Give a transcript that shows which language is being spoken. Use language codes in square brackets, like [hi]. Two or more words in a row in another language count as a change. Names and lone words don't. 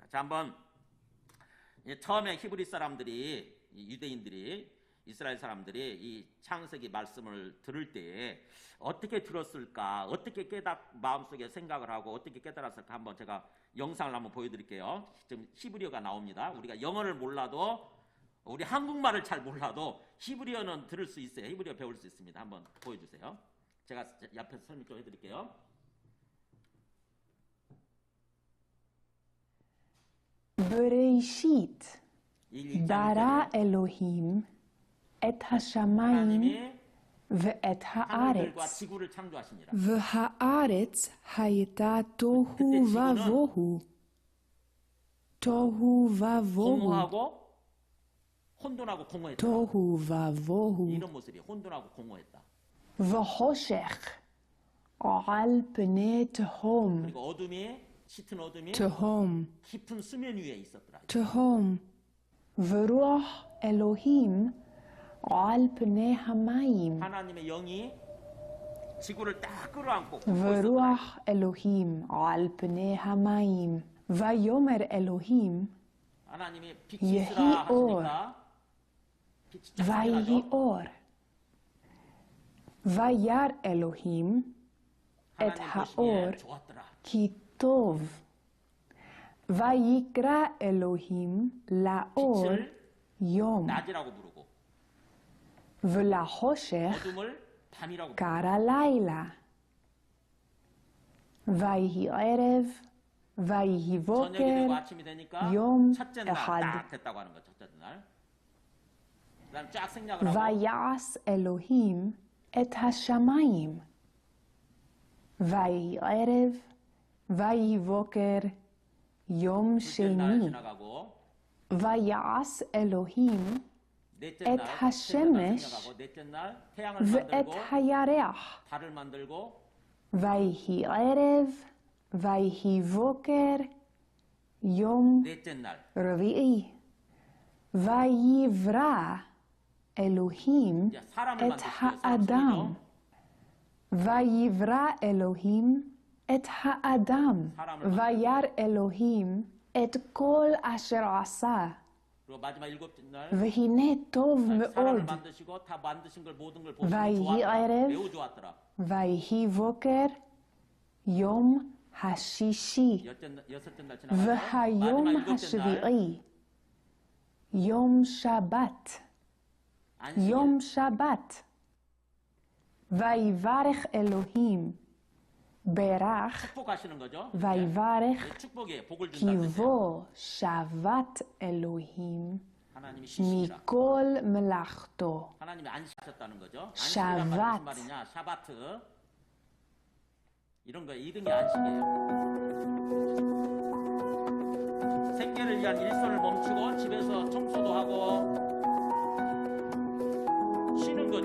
[ko] 자, 한번 처음에 히브리 사람들이, 유대인들이, 이스라엘 사람들이 이 창세기 말씀을 들을 때에 어떻게 들었을까, 어떻게 마음속에 생각을 하고 어떻게 깨달았을까, 한번 제가 영상을 한번 보여드릴게요. 지금 히브리어가 나옵니다. 우리가 영어를 몰라도 우리 한국말을 잘 몰라도 히브리어는 들을 수 있어요. 히브리어 배울 수 있습니다. 한번 보여주세요. 제가 옆에서 설명 좀 해드릴게요. [he] בראשית ברא [ko] 1장 [he] אלוהים את השמיים [ko] 하나님이 [he] ואת [ko] 하늘들과 [he] הארץ, [ko] 지구를 창조하시니라. [he] והארץ הייתה תוהו ובוהו. תוהו ובוהו. [ko] 공허하고 혼돈하고 공허했다. [he] תוהו ובוהו. [ko] 이런 모습이 혼돈하고 공허했다. [he] וחושך על פני תהום. [ko] 그리고 어둠이 짙은 어둠이 [he] תהום. [ko] 깊은 수면 위에 있었더라. [he] תהום. ורוח אלוהים על פני המים. [ko] 하나님의 영이 지구를 딱 끌어안고 [he] ורוח אלוהים על פני המים. ויאמר אלוהים [ko] 하나님이 빛이 [he] 예히 [ko] 있으라 [he] אור. [ko] 하시니까 빛이 쫙 [he] ויהי [ko] 생겨나죠. [he] אור. וירא אלוהים את [ko] 하나님 [he] האור [ko] 보시기에 좋았더라. [he] כי טוב. ויקרא אלוהים לאור [ko] 빛을 [he] יום, [ko] 낮이라고 부르고 [he] ולחושך [ko] 어둠을 밤이라고 부르고 [he] קרא לילה. ויהי ערב, ויהי [ko] 저녁이 [he] בוקר, [ko] 되고 아침이 되니까 [he] 용 [ko] 첫째 날 [he] אחד. [ko] 딱 됐다고 하는 거. 첫째 날. 그다음 쫙 생략을 하고 [he] ויעש אלוהים את השמיים. ויהי ערב, ויהי בוקר, יום [ko] 둘째 날 [he] שני. [ko] 지나가고 [he] ויעש אלוהים [ko] 넷째 [he] את [ko] 날 [he] השמש [ko] 생략하고 넷째 날 태양을 [he] ואת [ko] 만들고 [he] הירח. [ko] 달을 만들고 [he] ויהי ערב, ויהי בוקר, יום [ko] 넷째 날 [he] רביעי. ויברא אלוהים [ko] 이제 사람을 [he] את [ko] 만드시고요. [he] האדם. ויברא אלוהים את האדם. וירא אלוהים את כל אשר עשה. [ko] 그리고 마지막 일곱째 날 [he] והנה טוב [ko] 사람을 [he] מאוד. [ko] 만드시고 다 만드신 걸 모든 걸 보시고 [he] ויהי [ko] 좋았더라. [he] ערב. [ko] 매우 좋았더라. [he] ויהי בוקר, יום השישי. [ko] 여섯째 날 지나가고 [he] והיום [ko] 마지막 일곱째 날 [he] השביעי, יום שבת. [ko] 안식일 [he] יום שבת. ויברך אלוהים, ברך, [ko] 축복하시는 거죠. [he] ויברך [ko] 네, 축복이에요. 복을 [he] כי [ko] 준다는 뜻이에요. [he] בו שבת אלוהים [ko] 하나님이 쉬시라. [he] מכל מלאכתו. [ko] 하나님이 안식하셨다는 거죠. [he] 샤밧. [ko] 안식이란 말이 무슨 말이냐? [he] 샤바트. [ko] 이런 거 이름이 안식이에요. 생계를 위한 일선을 멈추고 집에서 청소도 하고 쉬는 거죠.